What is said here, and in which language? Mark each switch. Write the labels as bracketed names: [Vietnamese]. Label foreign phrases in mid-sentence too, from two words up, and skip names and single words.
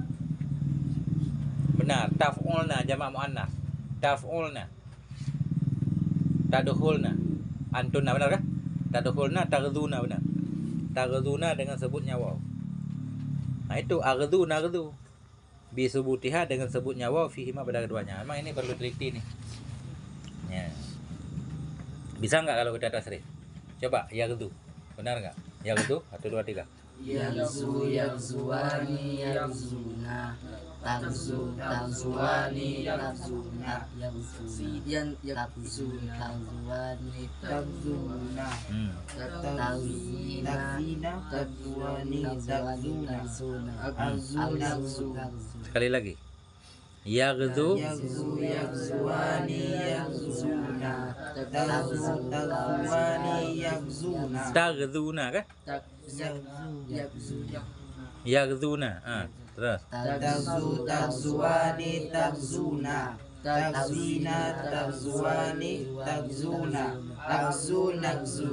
[Indonesian] Benar. Taf'ulna jamak muannas. [Arabic] تفعلن. تدخلن. [Indonesian] Antunna benar kan? [Arabic] تدخلن تغدون [Indonesian] benar. Taghduna dengan sebutnya waw. Nah itu [Arabic] أغدو نغدو. [Indonesian] Bisubutiha dengan sebutnya waw fihi ma pada keduanya. Memang ini perlu teliti nih. Ya. Bisa nggak kalau kita tasrif? Coba yaghdu. Benar nggak? [Arabic] يغدو 1 2 3. يغزو، يغزوان، يغزون. تغزوان يغزون تغزوان تغزون تغزوان تغزون [Indonesian] Sekali lagi. Yaghzu [Arabic] يغزوان يغزون تغزوان يغزون [Indonesian] taghzuna kan? Yaghzuna. Terus. [Arabic] تغزوان تغزون تغزين تغزوان تغزون نغزو